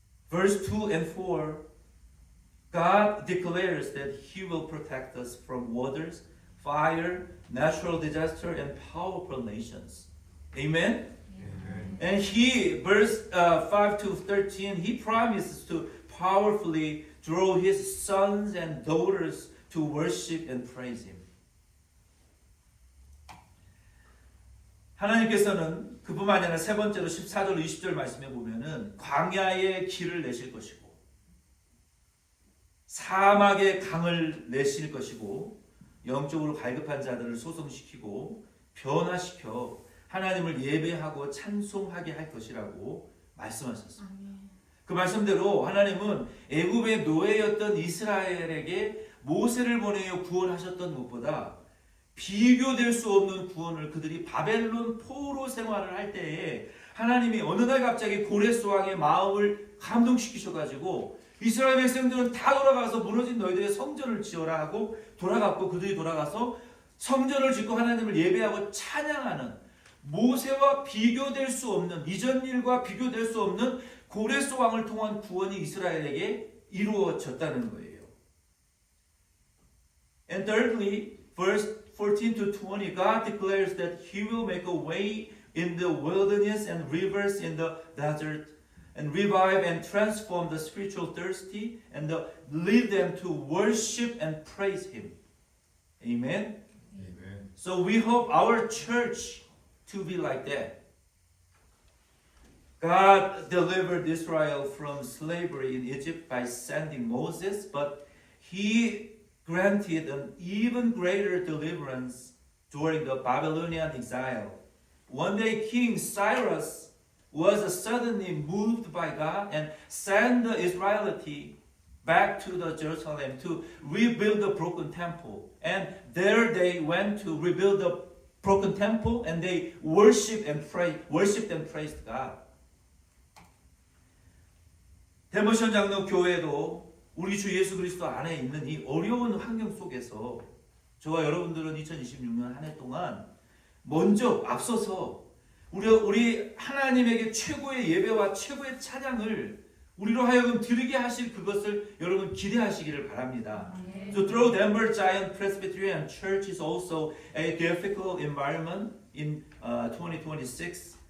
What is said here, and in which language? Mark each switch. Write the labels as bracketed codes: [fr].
[en] Verse 2 and 4, God declares that He will protect us from waters, fire, natural disaster, and powerful nations. Amen? Amen. And He, verse 5 to 13, He promises to powerfully draw His sons and daughters to worship and praise Him. [ko] 하나님께서는 그뿐만 아니라 세 번째로 14절 20절 말씀해 보면은 광야의 길을 내실 것이고 사막의 강을 내실 것이고 영적으로 갈급한 자들을 소성시키고 변화시켜 하나님을 예배하고 찬송하게 할 것이라고 말씀하셨습니다. 아멘. 그 말씀대로 하나님은 애굽의 노예였던 이스라엘에게 모세를 보내어 구원하셨던 것보다 비교될 수 없는 구원을 그들이 바벨론 포로 생활을 할 때에 하나님이 어느 날 갑자기 고레스 왕의 마음을 감동시키셔가지고 이스라엘 백성들은 다 돌아가서 무너진 너희들의 성전을 지어라 하고 돌아갔고 그들이 돌아가서 성전을 짓고 하나님을 예배하고 찬양하는 모세와 비교될 수 없는 이전 일과 비교될 수 없는 고레스 왕을 통한 구원이 이스라엘에게 이루어졌다는 거예요. [en] And thirdly, verse 14 to 20, God declares that He will make a way in the wilderness and rivers in the desert, and revive and transform the spiritual thirsty, and lead them to worship and praise Him. Amen? Amen. So we hope our church to be like that. God delivered Israel from slavery in Egypt by sending Moses, but He granted an even greater deliverance during the Babylonian exile. One day King Cyrus was suddenly moved by God and sent the Israelites back to the Jerusalem to rebuild the broken temple. And there they went to rebuild the broken temple and they worshiped and praised God. [ko] 데모션 장로 교회도 우리 주 예수 그리스도 안에 있는 이 어려운 환경 속에서 저와 여러분들은 2026년 한 해 동안 먼저 앞서서 우리 하나님에게 최고의 예배와 최고의 찬양을 우리로 하여금 드리게 하실 그것을 여러분 기대하시기를 바랍니다. [en] So through Denver Giant Presbyterian Church is also a difficult environment in 2026.